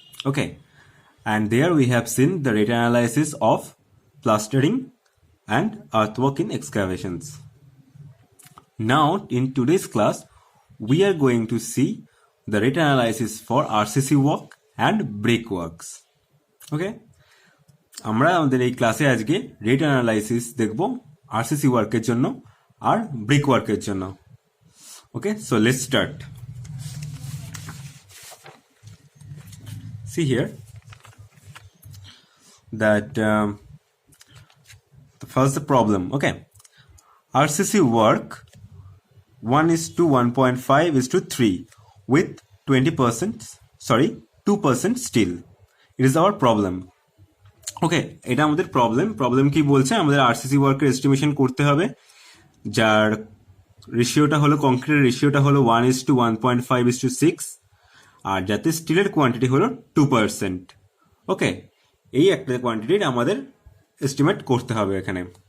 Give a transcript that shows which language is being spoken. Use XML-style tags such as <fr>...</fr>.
<en>Okay, and there we have seen the rate analysis of plastering and earthwork in excavations. Now, in today's class, we are going to see the rate analysis for RCC work and brickworks.</en> <bn>Okay, আমরা আমাদের এই ক্লাসে আজকে rate analysis দেখব RCC ওয়ার্কের জন্য আর brick ওয়ার্কের জন্য।</bn> <en>Okay, so let's start. See here that first the problem. Okay, RCC work 1:1.5:3 with 2% steel. It is our problem.</en> <bn>ওকে, এটা আমাদের প্রবলেম কি বলছে? আমাদের আরসিসি ওয়ার্কের এস্টিমেশন করতে হবে যার রেশিওটা হলো, কংক্রিটের রেশিওটা হলো 1:1.5:6 আর যাতে স্টিলের কোয়ান্টিটি হলো 2%। ওকে, এই একটা কোয়ান্টিটির আমাদের এস্টিমেট করতে হবে এখানে।</bn>